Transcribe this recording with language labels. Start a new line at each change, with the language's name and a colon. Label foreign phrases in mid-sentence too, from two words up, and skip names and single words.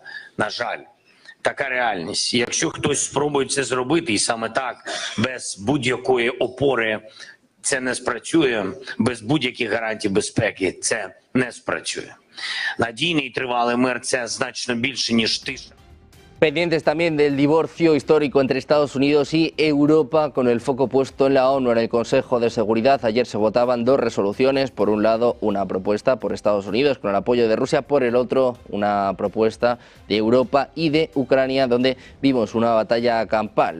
Ukrainian: На жаль, така реальність. І якщо хтось спробує це зробити, і саме так, без будь-якої опори це не спрацює, без будь-яких гарантій безпеки це не спрацює. Надійний і тривалий мир – це значно більше, ніж тиша.
Spanish: Pendientes también del divorcio histórico entre Estados Unidos y Europa, con el foco puesto en la ONU. En el Consejo de Seguridad ayer se votaban dos resoluciones. Por un lado, una propuesta por Estados Unidos con el apoyo de Rusia. Por el otro, una propuesta de Europa y de Ucrania, donde vimos una batalla campal.